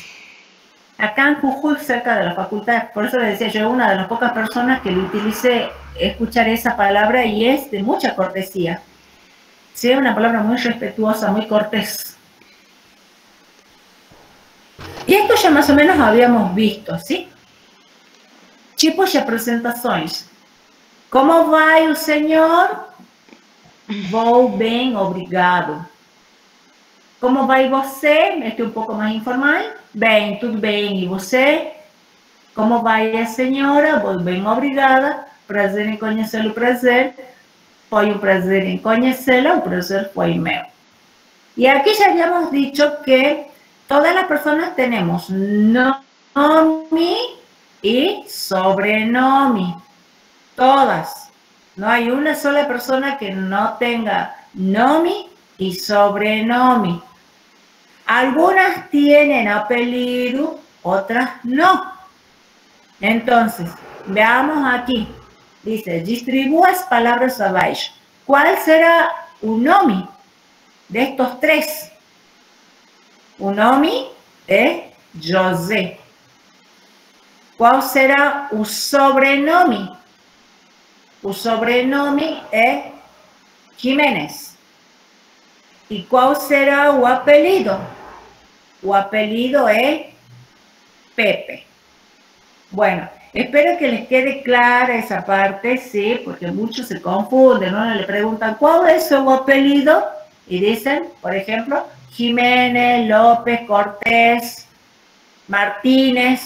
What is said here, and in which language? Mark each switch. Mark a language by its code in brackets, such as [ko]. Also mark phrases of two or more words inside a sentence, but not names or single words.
[es] Acá en Jujuy, cerca de la facultad, por eso le decía yo, una de las pocas personas que le utilicé escuchar esa palabra y es de mucha cortesía. Sí, es una palabra muy respetuosa, muy cortés. E esto ya más o menos habíamos visto, ¿sí? [pt] Tipos de apresentações. Como vai o senhor? Vou bem, obrigado. Como vai você? Este é um pouco mais informal. Bem, tudo bem. E você? Como vai a senhora? Vou bem, obrigada. Prazer em conhecê-lo, prazer. Foi um prazer em conhecê-la, o prazer foi meu. [es] Y aquí ya habíamos dicho que todas las personas tenemos nomi y sobrenombre. Todas. No hay una sola persona que no tenga nomi y sobrenombre. Algunas tienen apellido, otras no. Entonces, veamos aquí. Dice, [pt] distribúa as palavras abaixo. [es] ¿Cuál será un nome de estos tres? Un nome es José. ¿Cuál será [pt] o sobrenome? O sobrenome é Jiménez. [es] ¿Y cuál será [pt] o apelido? O apelido es Pepe. [es] Bueno, espero que les quede clara esa parte, sí, porque muchos se confunden, ¿no? Le preguntan, ¿cuál es su apellido? Y dicen, por ejemplo, Jiménez, López, Cortés, Martínez.